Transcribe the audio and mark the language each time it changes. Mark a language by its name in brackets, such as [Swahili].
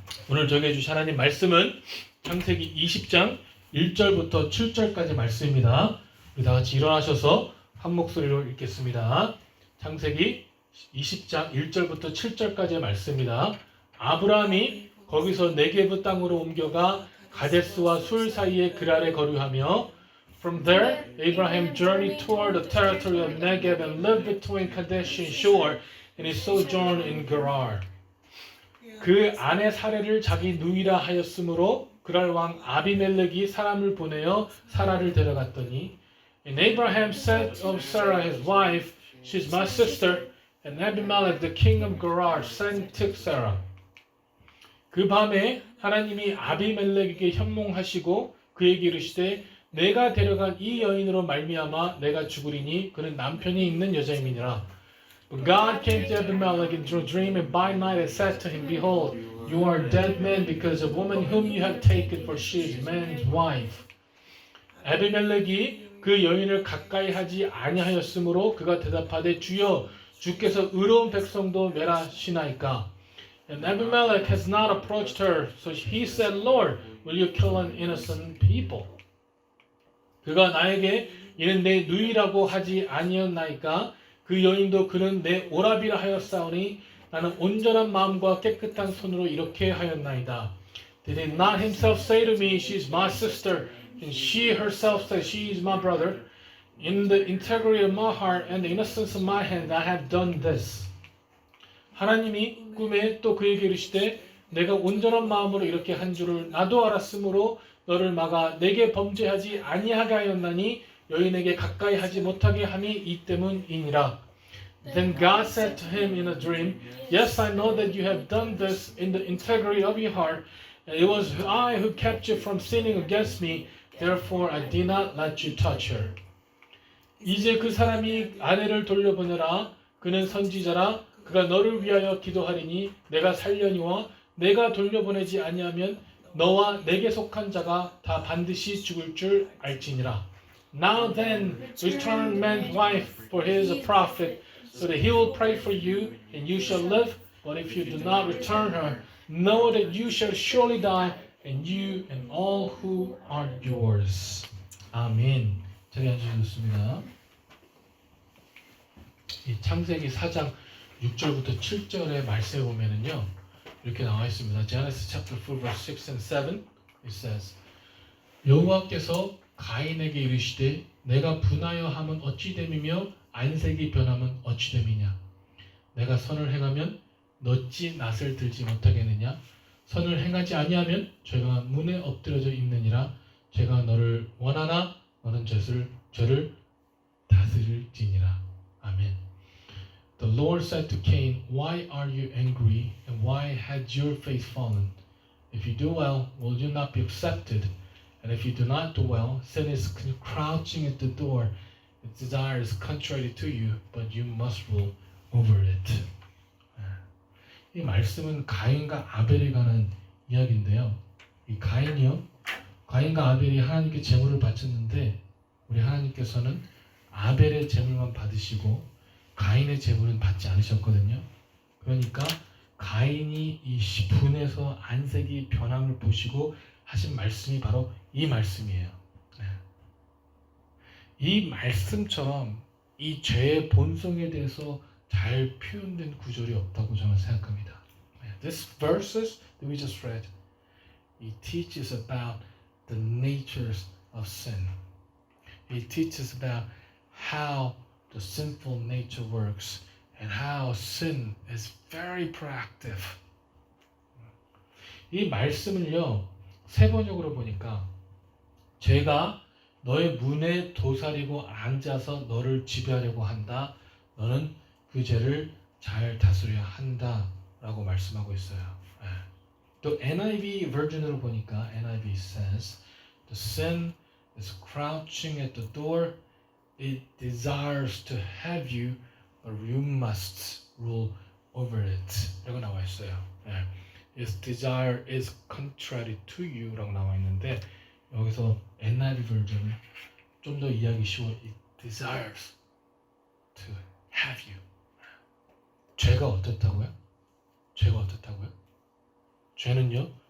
[Korean] 오늘 저에게 주신 하나님 말씀은 창세기 20장 1절부터 7절까지 말씀입니다. 우리 다 같이 일어나셔서 한 목소리로 읽겠습니다. 창세기 20장 1절부터 7절까지의 말씀입니다. 아브라함이 거기서 네게브 땅으로 옮겨가 가데스와 술 사이에 그랄에 거류하며 [English] From there, Abraham journeyed toward the territory of Negev and lived between Kadesh and Shur, and he sojourned in Gerar. [Korean] 그 아내 사레를 자기 누이라 하였으므로 그랄 왕 아비멜렉이 사람을 보내어 사라를 데려갔더니 [English] And Abraham said of Sarah his wife, She's my sister, and Abimelech the king of Gerar sent to Sarah. [Korean] 그 밤에 하나님이 아비멜렉에게 현몽하시고 그에게 이르시되 내가 데려간 이 여인으로 말미암아 내가 죽으리니 그는 남편이 있는 여자임이니라. [English] But God came to Abimelech into a dream and by night and said to him, Behold, you are a dead man because of the woman whom you have taken, for she is man's wife. [Korean] 아비멜렉이 그 여인을 가까이 하지 아니하였으므로 그가 대답하되 주여 주께서 의로운 백성도 멸하시나이까. [English] And Abimelech has not approached her, so he said, Lord, will you kill an innocent people? [Korean] 그가 나에게 이는 내 누이라고 하지 아니었나이까. 그 여인도 그는 내 오라비라 하였사오니 나는 온전한 마음과 깨끗한 손으로 이렇게 하였나이다. [English] Did he not himself say to me, She is my sister, and she herself says, She is my brother? In the integrity of my heart and the innocence of my hand, I have done this. [Korean] 하나님이 꿈에 또 그에게 이르시되 내가 온전한 마음으로 이렇게 한 줄을 나도 알았으므로 너를 막아 내게 범죄하지 아니하게 하였나니 여인에게 가까이 하지 못하게 함이 이 때문이니라. [English] Then God said to him in a dream, Yes, I know that you have done this in the integrity of your heart, and it was I who kept you from sinning against me, therefore I did not let you touch her. [Korean] 이제 그 사람이 아내를 돌려보내라. 그는 선지자라. 그가 너를 위하여 기도하리니 내가 살려니와 내가 돌려보내지 아니하면 너와 내게 속한 자가 다 반드시 죽을 줄 알지니라. [English] Now then, return man's wife, for he is a prophet, so that he will pray for you, and you shall live. But if you do not return her, know that you shall surely die, and you and all who are yours. [Korean] 아멘. 자리 앉으셨습니다. 이 창세기 4장 6절부터 7절의 말씀에 보면은요, 이렇게 나와 있습니다. [English] Genesis chapter 4, verse 6 and 7, it says, [Korean] 여호와께서 가인에게 이르시되 내가 분하여 함은 어찌 됨이며 안색이 변함은 어찌 됨이냐. 내가 선을 행하면 어찌 낯을 들지 못하겠느냐. 선을 행하지 아니하면 죄가 문에 엎드려져 있느니라. 죄가 너를 원하나 너는 죄를 다스릴지니라. 아멘. [English] The Lord said to Cain, Why are you angry, and why has your face fallen? If you do well, will you not be accepted? And if you do not do well, sin is crouching at the door. Its desire is contrary to you, but you must rule over it. [Korean] 이 말씀은 가인과 아벨에 관한 이야기인데요. 이 가인과 아벨이 하나님께 제물을 바쳤는데 우리 하나님께서는 아벨의 제물만 받으시고 가인의 제물은 받지 않으셨거든요. 그러니까 가인이 이 분에서 안색이 변함을 보시고 하신 말씀이 바로 이 말씀이에요. 이 말씀처럼 이 죄의 본성에 대해서 잘 표현된 구절이 없다고 저는 생각합니다. [English] This verses that we just read, it teaches about the natures of sin. It teaches about how the sinful nature works and how sin is very proactive. [Korean] 이 말씀을요, 세 번역으로 보니까 죄가 너의 문에 도사리고 앉아서 너를 지배하려고 한다. 너는 그 죄를 잘 다스려야 한다 라고 말씀하고 있어요. 또 NIV 버전으로 보니까 [English] NIV says The sin is crouching at the door. It desires to have you, but you must rule over it. [Korean] 라고 나와 있어요. [English] Its desire is contrary to you [Korean] 라고 나와 있는데 여기서 NIV 버전은 좀 더 이해하기 쉬워. [English] It desires to have you. [Korean] 죄가 어떻다고요? 죄는요